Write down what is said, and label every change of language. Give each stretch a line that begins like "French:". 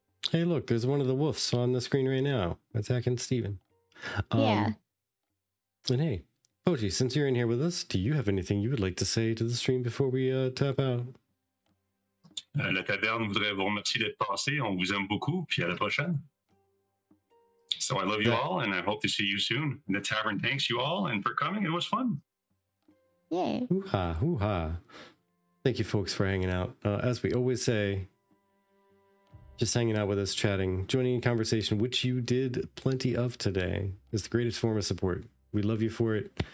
English: Hey, look, there's one of the wolves on the screen right now attacking Steven. Yeah. And hey, Pochi, since you're in here with us, do you have anything you would like to say to the stream before we tap out?
French: La Taverne voudrait vous remercier d'être passé. On vous aime beaucoup, puis à la prochaine.
English: So I love you all, and I hope to see you soon. The Tavern thanks you all, and for coming. It was fun. Yay. Hoo-ha, hoo-ha. Thank you, folks, for hanging out. As we always say, just hanging out with us, chatting, joining in conversation, which you did plenty of today, is the greatest form of support. We love you for it.